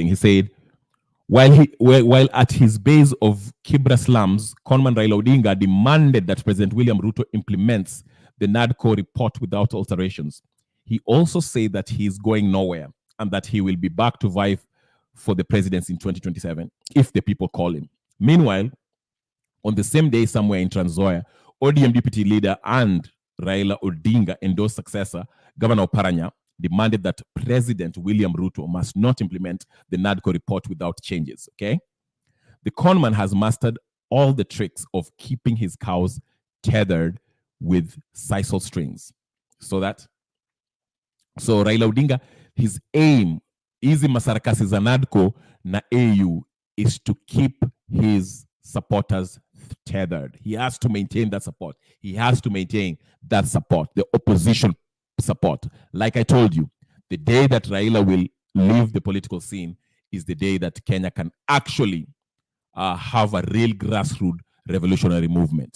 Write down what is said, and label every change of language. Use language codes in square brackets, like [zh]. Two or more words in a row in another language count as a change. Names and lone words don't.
[en] He said, while at his base of Kibra slums, conman Raila Odinga demanded that President William Ruto implements the NADCO report without alterations. He also said that he is going nowhere and that he will be back to vie for the presidency in 2027 if the people call him. Meanwhile, on the same day, somewhere in Trans Nzoia, ODM deputy leader and Raila Odinga endorsed successor, Governor Oparanya, demanded that President William Ruto must not implement the NADCO report without changes, okay? The conman has mastered all the tricks of keeping his cows tethered with sisal strings. So Raila Odinga, his aim, easy [sw] masarakasi za NADCO na AU, [en] is to keep his supporters tethered. He has to maintain that support. He has to maintain that support, the opposition support. Like I told you, the day that Raila will leave the political scene is the day that Kenya can actually have a real grassroots revolutionary movement.